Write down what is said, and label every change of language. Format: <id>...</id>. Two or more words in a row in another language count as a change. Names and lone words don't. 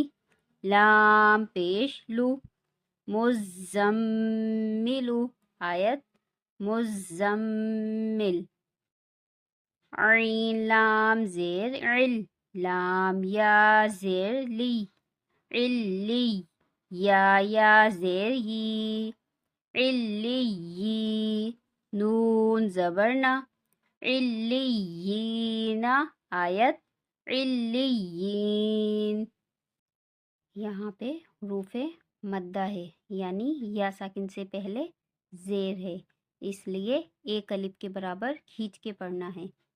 <ur>لام پیش لو، مزملو۔ آیت مزمل۔ عین لام زیر عل، لام یا زیر لی، علی۔ یا زیر یی، علی۔ نون زبر نا، علیین۔ آیت علیین۔ یہاں پہ حروف مدہ ہے، یعنی یا ساکن سے پہلے زیر ہے، اس لیے ایک الف کے برابر کھینچ کے پڑھنا ہے۔</ur>